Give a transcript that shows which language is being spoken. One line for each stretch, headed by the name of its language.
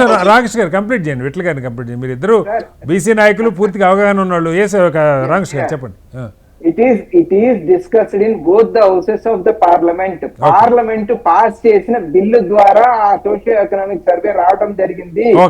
Telugu: రామకృష్ణ గారు కంప్లీట్ చేయండి, విట్ల గారిని కంప్లీట్ చేయండి. మీరు ఇద్దరు బీసీ నాయకులు పూర్తిగా అవగాహన ఉన్నాళ్ళు. రామకృష్ణ గారు చెప్పండి.
English: It is discussed in both the houses of the parliament.
Telugu: Parliament pass చేసిన బిల్లు ద్వారా ఆ సోషియో ఎకనామిక్ సర్వే రావడం జరిగింది.